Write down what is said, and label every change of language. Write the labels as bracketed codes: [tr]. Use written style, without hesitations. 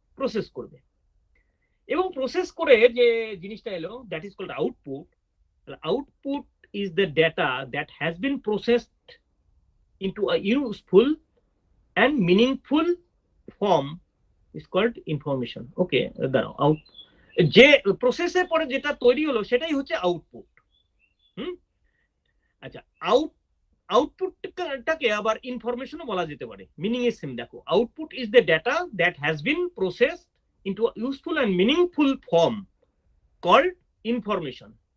[bn] Process করবে, এবং process করে যে জিনিসটা এলো, [en] That is called output. Output is the data that has been processed into a useful and meaningful form is called information. [bn] Okay, দাঁড়াও, যে প্রসেসের পরে যেটা তৈরি হলো সেটাই হচ্ছে আউটপুট। আচ্ছা, আউটপুটটাকে আবার ইনফরমেশনও বলা যেতে পারে, মিনিং এর সেম। [en] দেখো, output is the data that has been processed into a useful and meaningful form called information.